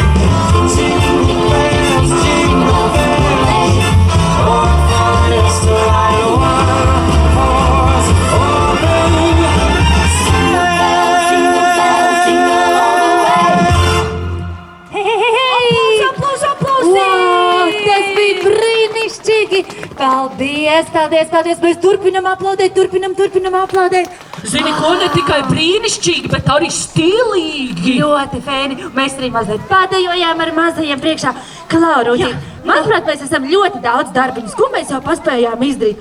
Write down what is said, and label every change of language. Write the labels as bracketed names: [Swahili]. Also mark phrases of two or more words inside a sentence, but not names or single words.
[English] Jingle bells, oh what fun it is to ride a one-horse open sleigh. Hei! [Latvian] Wow, tas bija brīnišķīgi! Paldies, paldies, paldies! Mēs turpinam aplaudēt! Zini, ko ne tikai brīnišķīgi, bet arī stilīgi. Ļoti fēni! Mēs arī mazliet padejojām ar mazajiem priekšā. Klau, Rūķi, manuprāt, mēs esam ļoti daudz darbiņus, ko mēs jau paspējām izdarīt.